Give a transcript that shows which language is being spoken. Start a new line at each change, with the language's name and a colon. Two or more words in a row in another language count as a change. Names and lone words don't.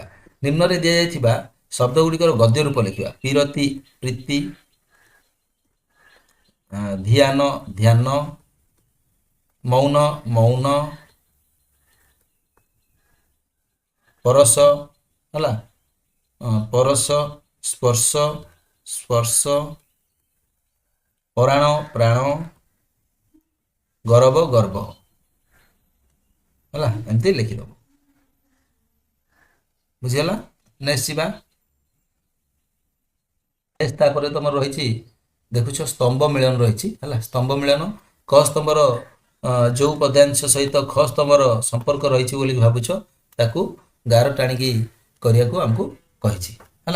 Odia: ନିମ୍ନରେ ଦିଆଯାଇଥିବା ଶବ୍ଦ ଗୁଡ଼ିକର ଗଦ୍ୟ ରୂପ ଲେଖିବା। ପିରତି, ପ୍ରୀତି, ଧ୍ୟାନ, ଧ୍ୟାନ, ମୌନ, ମୌନ, परस ହେଲା ପରସ ସ୍ପର୍ଶ ସ୍ପର୍ଶ ପରାଣ ପ୍ରାଣ ଗରବ ଗର୍ଭ ହେଲା ଏମିତି ଲେଖିଦବ ବୁଝିଗଲା। ନେକ୍ସଟ ଯିବା। ତାପରେ ତମର ରହିଛି ଦେଖୁଛ ସ୍ତମ୍ଭ ମିଳନ ରହିଛି ହେଲା। ସ୍ତମ୍ଭ ମିଳନ କ ସ୍ତମ୍ଭର ଯୋଉ ପଦ୍ୟାଂଶ ସହିତ ଖ ସ୍ତମ୍ଭର ସମ୍ପର୍କ ରହିଛି ବୋଲି ଭାବୁଛ ତାକୁ ଗାର ଟାଣିକି କରିବାକୁ ଆମକୁ କହିଛି ହେଲା।